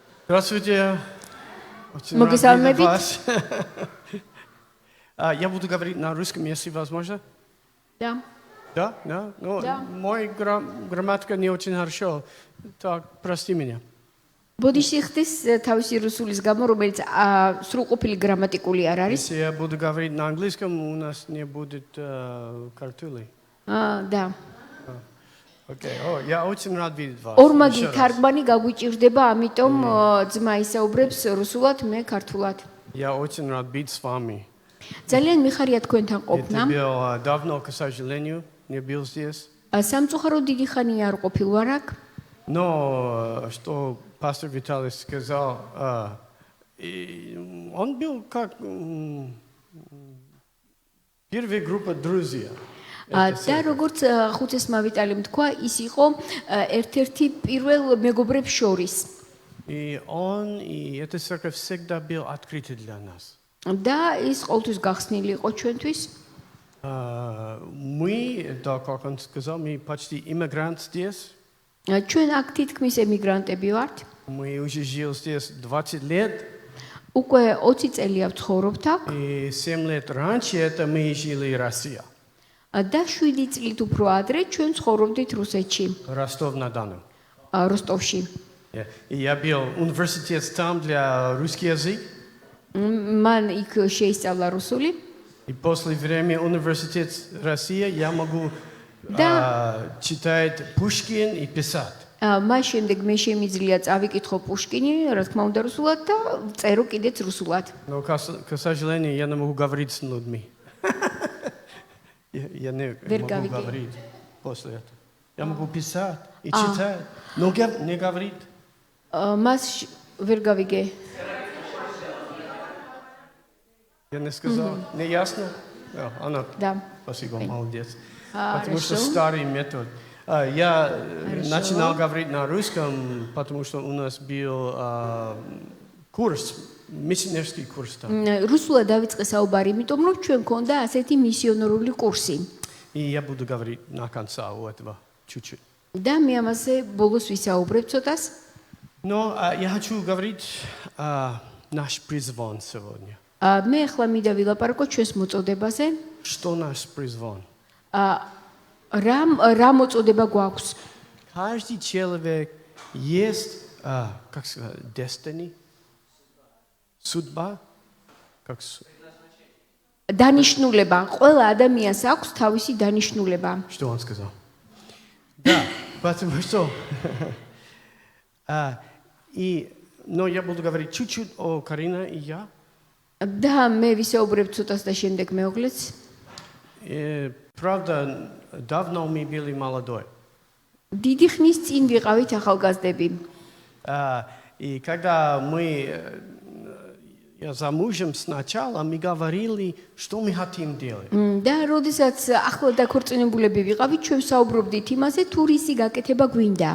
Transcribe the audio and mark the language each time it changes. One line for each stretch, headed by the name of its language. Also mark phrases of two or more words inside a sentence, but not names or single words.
Russian: Здравствуйте. Очень Могу рад видеть быть? вас. Я буду говорить на русском, если возможно. Да. Да? Да? Ну, Да. мой грамматика не очень хорошо. Так, прости меня.
Georgian: ბოდიში ხდის თავისი რუსულის გამო, რომელიც სრულყოფილი გრამატიკული არ არის.
Russian: Если я буду говорить на английском, у нас не будет картулей. Да. Окей. Я очень рад видеть вас.
Georgian: ორმაგი
Russian: Еще раз.
Georgian: თარგმანი გაგვიჭირდება, ამიტომ ძმა ისაუბრებს რუსულად, მე ქართულად.
Russian: Я очень рад быть с вами.
Georgian: ძალიან მიხარია თქვენთან ყოფნა.
Russian: Это было давно, к сожалению, не был здесь.
Georgian: სამწუხაროდ დიდი ხანია არ ყოფილ ვარ აქ.
Russian: Но что пастор Виталий сказал, он был как первая группа друзей.
Georgian: და როგორც ხუცესმა ვიტალიმ თქვა, ის იყო ერთ-ერთი პირველ მეგობრებს შორის.
Russian: И эта церковь всегда был открыта для нас.
Georgian: და ის ყოველთვის გახსნილი იყო ჩვენთვის.
Russian: Мы, да, как он сказал, мы почти иммигранты здесь.
Georgian: ჩვენ აქ თითქმის ემიგრანტები ვართ.
Russian: Мы уже жили здесь 20 лет.
Georgian: უკვე 20 წელია ვცხოვრობთ აქ.
Russian: И 7 лет раньше это мы жили в России.
Georgian: და 7 წლით უფრო ადრე ჩვენ ცხოვრობდით რუსეთში,
Russian: Ростов-на-Дону.
Georgian: როსტოვში.
Russian: И я был университет там для русский язык.
Georgian: მან იქ შეისწავლა რუსული.
Russian: И после времени университет России я могу читать Пушкин и писать.
Georgian: მას შემდეგ მე შემიძლია წავიკითხო პუშკინი, რა თქმა უნდა რუსულად და წერო კიდეც რუსულად.
Russian: Но, к сожалению, я не могу говорить с людьми. Я не могу говорить после этого. Я могу писать и читать, но не говорить.
Georgian: მას ვერ გავიგე.
Russian: Я не сказал. Не ясно? Она, Да. спасибо, молодец. Потому что старый метод. Я начинал говорить на русском, потому что у нас был курс, миссионерский курс там.
Georgian: რუსულად დავიწყე საუბარი, იმიტომ რომ ჩვენ გქონდა ასეთი მისიონერული კურსი.
Russian: И я буду говорить на конца у этого чуть-чуть.
Georgian: და მე ამაზე ბოლოს ვისაუბრებ ცოტას.
Russian: Но я хочу говорить наш призвон сегодня.
Georgian: მე ახლა მინდა ვილაპარაკო ჩვენს მოწოდებაზე.
Russian: Что наш призвон?
Georgian: რა მოწოდება გვაქვს?
Russian: Каждый человек есть, как сказать, destiny, судьба, как
Georgian: დანიშნულება. ყველა ადამიანს აქვს თავისი დანიშნულება.
Russian: Что он сказал? Да, потому что но я буду говорить чуть-чуть о Карине и я.
Georgian: და მე ვისაუბრებ ცოტას და შემდეგ მეუღლეც.
Russian: Правда, давно мы были молодой.
Georgian: დიდი ხნის წინ ვიყავით ახალგაზრდები.
Russian: И когда я замужем сначала, мы говорили, что мы хотим делать.
Georgian: და როდესაც ახლა დაქორწინებულები ვიყავით, ჩვენ საუბრობდით იმაზე, თუ რისი გაკეთება გვინდა.